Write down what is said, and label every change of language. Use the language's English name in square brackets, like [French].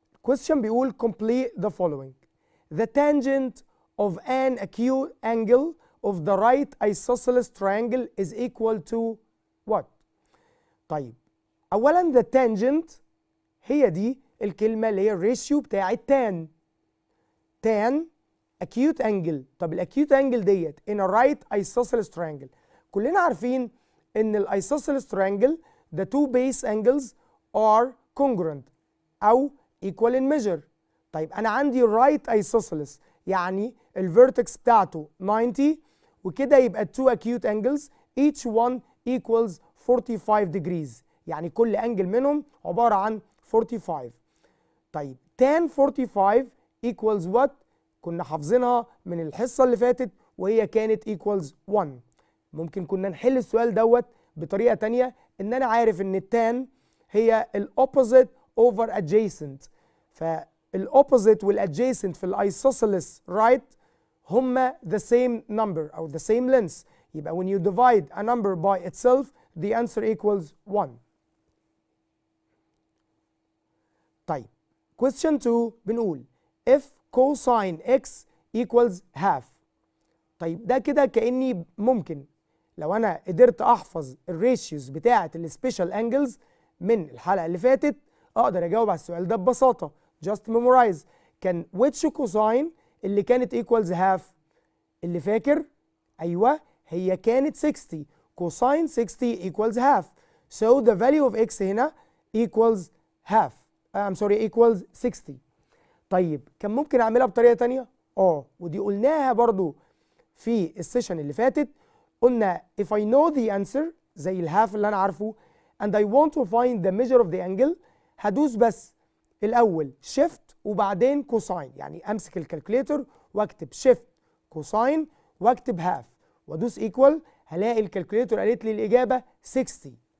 [English] question بيقول complete the following. The tangent of an acute angle of the right isosceles triangle is equal to what؟ طيب اولا the tangent [Arabic] هي دي الكلمه اللي هي الريشيو بتاعت [English] tan acute angle. طب الاكيوت angle ديت in a right isosceles triangle. [Arabic] كلنا عارفين ان [English] الايسوسيلس triangle the two base angles are congruent او equal in measure. [Arabic] طيب انا عندي [English] right isosceles [Arabic] يعني الفيرتكس بتاعته 90 وكده يبقى [English] two acute angles each one equals 45 degrees، [Arabic] يعني كل انجل منهم عباره عن 45. طيب [English] tan 45 equals what؟ [Arabic] كنا حافظينها من الحصه اللي فاتت وهي كانت equals 1. ممكن كنا نحل السؤال دوت بطريقه تانية، ان انا عارف ان التان هي الاوبوزيت اوفر adjacent، فالاوبوزيت والادجيسنت في الايسوسيلس رايت هما [English] the same number [Arabic] او [English] the same length. يبقى when you divide a number by itself the answer equals 1. طيب question 2 بنقول if cosine x equals half. [Arabic] طيب ده كده كأني ممكن لو انا قدرت احفظ الريشيوز بتاعه السبيشال انجلز من الحلقه اللي فاتت اقدر اجاوب على السؤال ده ببساطه. [English] just memorize. كان which cosine اللي كانت equals half؟ [Arabic] اللي فاكر؟ ايوه هي كانت 60. [English] cosine 60 equals half. So the value of x هنا equals half. equals 60. [Arabic] طيب كان ممكن اعملها بطريقه تانية؟ ودي قلناها برضو في السيشن اللي فاتت. قلنا [English] if I know the answer [Arabic] زي الهاف اللي انا عارفه [English] and I want to find the measure of the angle، [Arabic] هدوس بس الاول shift وبعدين كوساين، يعني امسك الكالكوليتر واكتب shift كوساين واكتب هاف وادوس equal، هلاقي الكالكوليتر قالت لي الاجابه 60.